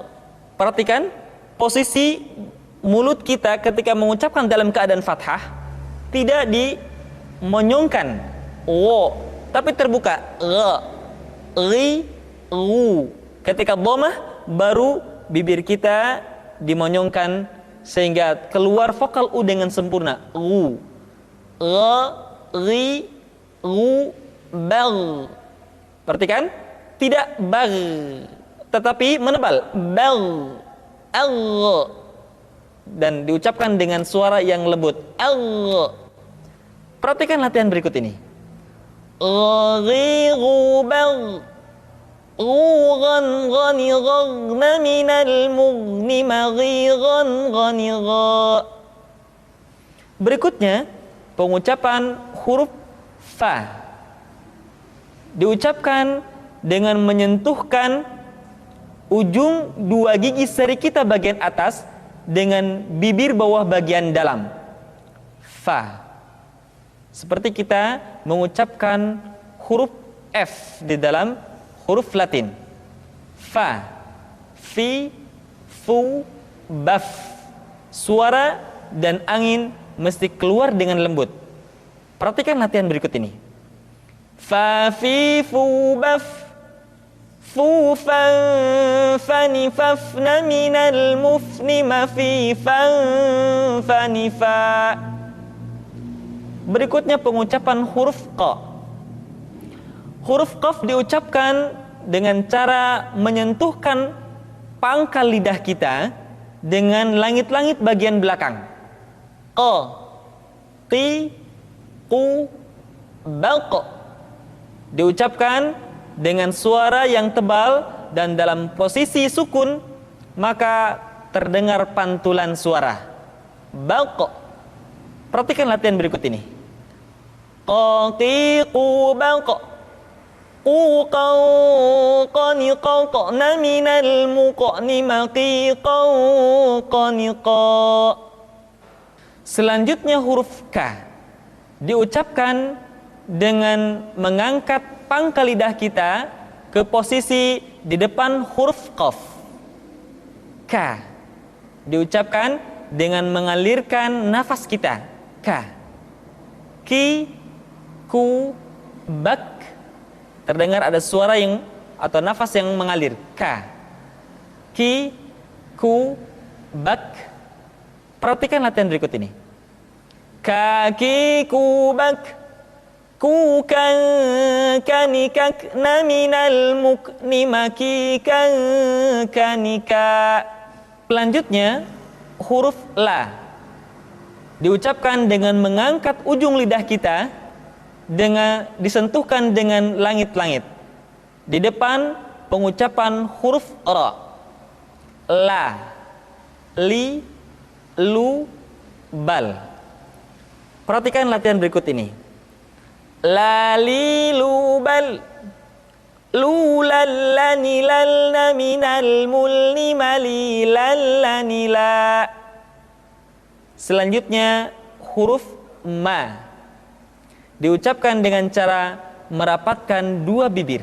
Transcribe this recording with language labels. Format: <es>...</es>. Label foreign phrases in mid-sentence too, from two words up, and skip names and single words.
<id>Perhatikan posisi mulut kita ketika mengucapkan dalam keadaan fathah, tidak dimonyongkan, wo, tapi terbuka, gha, ri, ru. Ketika dhammah, baru bibir kita dimonyongkan sehingga keluar vokal u dengan sempurna, ru, gha, ri, ru, bal. Perhatikan, tidak bal, tetapi menebal, bal, al, dan diucapkan dengan suara yang lembut, al. Perhatikan latihan berikut ini. Ri, ru, bal, ghan, ghani, ghagna, minal, mughni, maghi, ghan, ghani, gha. Berikutnya pengucapan huruf Fa. Diucapkan dengan menyentuhkan ujung dua gigi seri kita bagian atas dengan bibir bawah bagian dalam. Fa. Seperti kita mengucapkan huruf F di dalam huruf Latin. Fa, fi, fu, baf. Suara dan angin mesti keluar dengan lembut. Perhatikan latihan berikut ini. Fa, fi, fu, baf. Fu, fan, fani, fafna, minal, mufni, ma, fi, fan, fani, fa. Berikutnya pengucapan huruf Qa. Huruf Qaf diucapkan dengan cara menyentuhkan pangkal lidah kita dengan langit-langit bagian belakang. Qa, qi, qu, baq. Diucapkan dengan suara yang tebal dan dalam posisi sukun, maka terdengar pantulan suara. Baq. Perhatikan latihan berikut ini. Qa, qi, qu, baq. Qu, qaw, qani, qaw, qana, minal, muqani, maqi, qaw, qani, qa. Selanjutnya huruf K diucapkan dengan mengangkat pangkal lidah kita ke posisi di depan huruf Qaf. K diucapkan dengan mengalirkan nafas kita. K. Ki, ku, bak. Terdengar ada suara yang atau nafas yang mengalir. K. Ki, ku, bak. Perhatikan latihan berikut ini. K, Kaki kubak, kukan kanikak naminal mukni makikan kanika. Selanjutnya huruf la diucapkan dengan mengangkat ujung lidah kita, dengan disentuhkan dengan langit-langit. Di depan pengucapan huruf ra. La, li, lu, bal. Perhatikan latihan berikut ini. La, li, lu, bal. Lu, lallani, lalna, minal, mulni, mali, lallani, la. Selanjutnya huruf ma diucapkan dengan cara merapatkan dua bibir.</id>